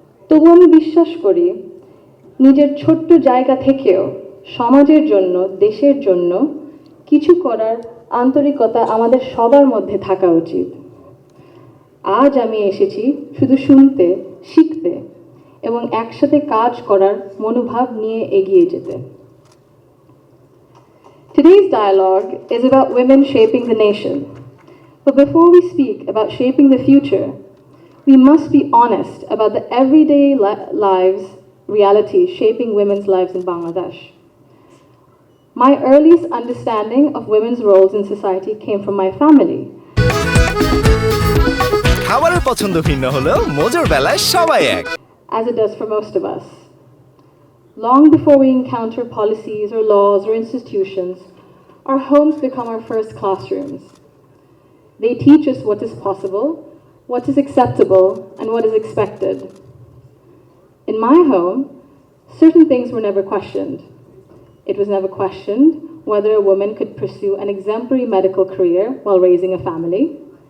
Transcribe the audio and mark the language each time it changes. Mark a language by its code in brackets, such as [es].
[bn] তবু আমি বিশ্বাস করি নিজের ছোট্ট জায়গা থেকেও সমাজের জন্য, দেশের জন্য কিছু করার আন্তরিকতা আমাদের সবার মধ্যে থাকা উচিত। আজ আমি এসেছি শুধু শুনতে, শিখতে এবং একসাথে কাজ করার মনোভাব নিয়ে এগিয়ে যেতে। [en] Today's dialogue is about women shaping the nation. But before we speak about shaping the future, we must be honest about the everyday lives reality shaping women's lives in Bangladesh. My earliest understanding of women's roles in society came from my family. [bn] খাবারের পছন্দ ভিন্ন হলেও মজার বেলায় সবাই এক, [en] as it does for most of us. Long before we encounter policies or laws or institutions, our homes become our first classrooms. They teach us what is possible, what is acceptable, and what is expected. In my home, certain things were never questioned. It was never questioned whether a woman could pursue an exemplary medical career while raising a family.